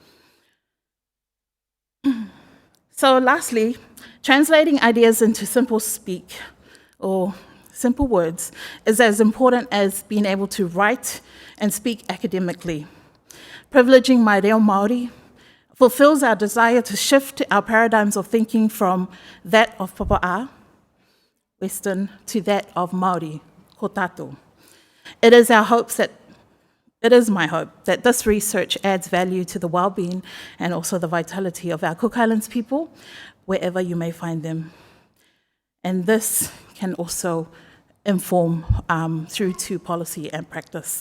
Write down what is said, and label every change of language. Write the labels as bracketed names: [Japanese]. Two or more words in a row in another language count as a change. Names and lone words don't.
[English] So lastly, translating ideas into simple speak or simple words is as important as being able to write and speak academically. Privileging my [Māori] reo Māori [English] fulfills our desire to shift our paradigms of thinking from that of Papa'a, Western, to that of Māori, [Māori] ko tātou. [English] It is my hope that this research adds value to the well-being and also the vitality of our Cook Islands people, wherever you may find them. And this can also inform through to policy and practice.